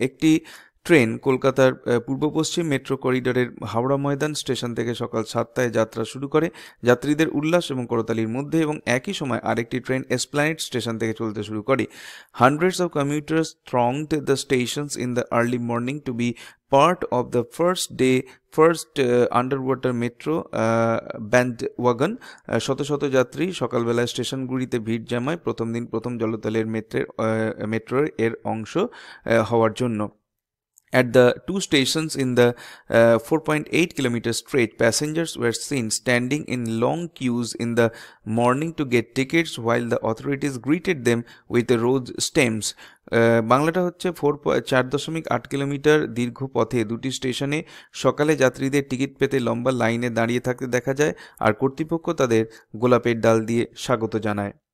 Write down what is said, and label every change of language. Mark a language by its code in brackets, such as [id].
[bn] একটি ট্রেন কলকাতার পূর্ব পশ্চিম মেট্রো করিডোরের হাওড়া ময়দান স্টেশন থেকে সকাল 7টায় যাত্রা শুরু করে যাত্রীদের উল্লাস এবং করতালির মধ্যে, এবং একই সময় আরেকটি ট্রেন এসপ্ল্যানেড স্টেশন থেকে চলতে শুরু করে। [en] Hundreds of commuters thronged the stations in the early morning to be part of the first underwater metro bandwagon. [bn] শত শত যাত্রী সকালবেলায় স্টেশনগুলিতে ভিড় জমায় প্রথম দিন প্রথম জলতলের মেট্রোর এর অংশ হওয়ার জন্য। [en] At the two stations in the 4.8-kilometer stretch, passengers were seen standing in long queues in the morning to get tickets, while the authorities greeted them with rose stems. [bn] বাংলাটা হচ্ছে 4.8 কিলোমিটার দীর্ঘ পথে দুটি স্টেশনে সকালে যাত্রীদের টিকিট পেতে লম্বা লাইনে দাঁড়িয়ে থাকতে দেখা যায়, আর কর্তৃপক্ষ তাদের গোলাপের ডাল দিয়ে স্বাগত জানায়।